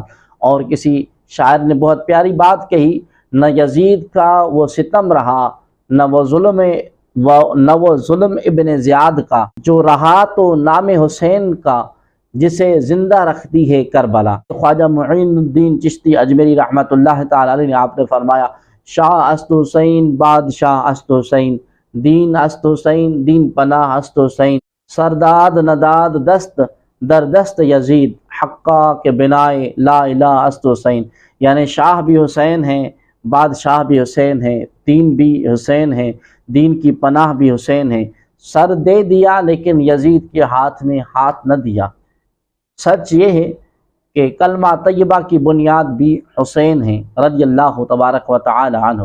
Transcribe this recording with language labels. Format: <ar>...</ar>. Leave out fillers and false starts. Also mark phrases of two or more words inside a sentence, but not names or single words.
<ur>اور کسی شاعر نے بہت پیاری بات کہی، نہ یزید کا وہ ستم رہا نہ وہ ظلم ابن زیاد کا، جو رہا تو نام حسین کا جسے زندہ رکھتی ہے کربلا۔ خواجہ معین الدین چشتی اجمیری</ur> <ar>رحمۃ اللہ تعالی علیہ</ar> <ur>نے آپ نے فرمایا،</ur> <fa>شاہ است حسین بادشاہ است حسین، دین است حسین دین پناہ است حسین، سرداد نداد دست در دست یزید، حقا کے بنائے لا الہ است حسین۔</fa> <ur>یعنی شاہ بھی حسین ہیں، بادشاہ بھی حسین ہیں، دین بھی حسین ہیں، دین کی پناہ بھی حسین ہے۔ سر دے دیا لیکن یزید کے ہاتھ میں ہاتھ نہ دیا۔ سچ یہ ہے کہ کلمہ طیبہ کی بنیاد بھی حسین ہیں</ur> <ar>رضی اللہ تبارک و تعالی عنہ۔</ar>